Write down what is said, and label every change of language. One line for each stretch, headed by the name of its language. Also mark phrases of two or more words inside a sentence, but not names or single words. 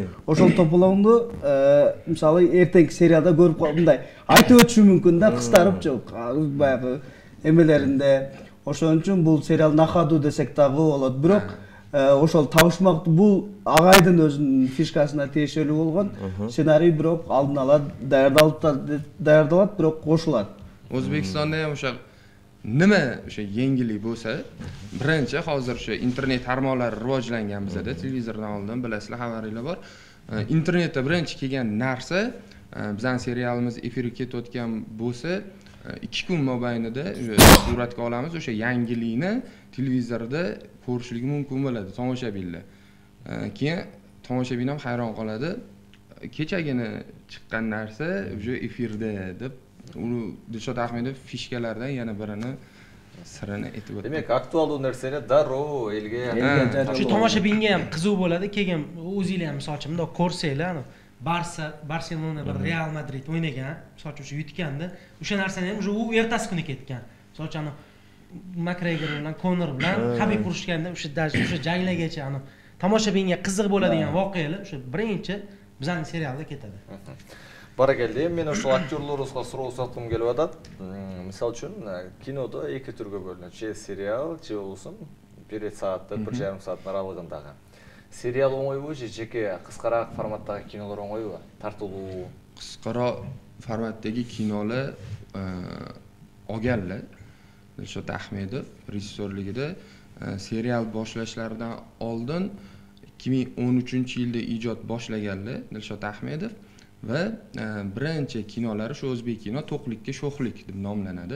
Kyrgyz: Ошол тополоңду мисалы эртеңки сериалда көрүп мындай айтып өтүшү мүмкүн да, кыстарып баягы эмелеринде. Ошон үчүн бул сериал нахаду десек дагы болот. Бирок ошол табышмак бул агайдын өзүнүн фишкасына тиешелүү болгон сценарий, бирок алдын ала даярдалат, бирок кошулат.
Uzbek: O'zbekistonda ham o'sha nima o'sha yengillik bo'lsa, birinchi hozir o'sha internet tarmoqlari rivojlangan bizda, televizordan oldin bilasizlar, xabaringlar bor. Internetda birinchi kelgan narsa, bizning serialimiz efirga ketayotgan bo'lsa, 2 kun mobaynida suratga olamiz, o'sha yangilikni televizorda ko'rishlik mumkin bo'ladi tomoshabinlar. Keyin tomoshabin ham hayron qoladi. Kechagina chiqqan narsa o'sha efirda deb uni Dilshod Ahmedov fishkalardan yana birini sirini aytib o'tdi.
Kyrgyz: Демек актуалдуу нерсени дароо элге
Uzbek: Shu tomoshabinga ham qiziq bo'ladi. Keyin o'zingizlar ham misol uchun bundoq ko'rsanglar, Barselona bilan Real Madrid o'ynagan, misol uchun yutganda, o'sha narsani ham u ertasi kuni ketgan. Misol uchun Makgregor bilan Conor bilan Habib urushganda o'sha janglagacha tomoshabinga qiziq bo'ladigan voqealar o'sha birinchi bizning serialda ketadi. Barakeldi.
Kyrgyz: Men ошол актерлорубузга суроо саткым келип атат. Мисалы үчүн кинодо эки түргө бөлүнөт. Же сериал, же болсун 1 саатты, 1,5 сааттын аралыгындагы. Сериал оңойбу же жеке кыскараак форматтагы кинолор оңойбу? Тартылуу. Кыскараак форматтагы кинолор olganlar.
Uzbek: Dilshod Ahmedov rejissyorligida serial boshlashlaridan oldin 2013-yilda ijod boshlaganlar Dilshod Ahmedov va birinchi kinolari shu o'zbek kino To'qlikka sho'xlik deb nomlanadi.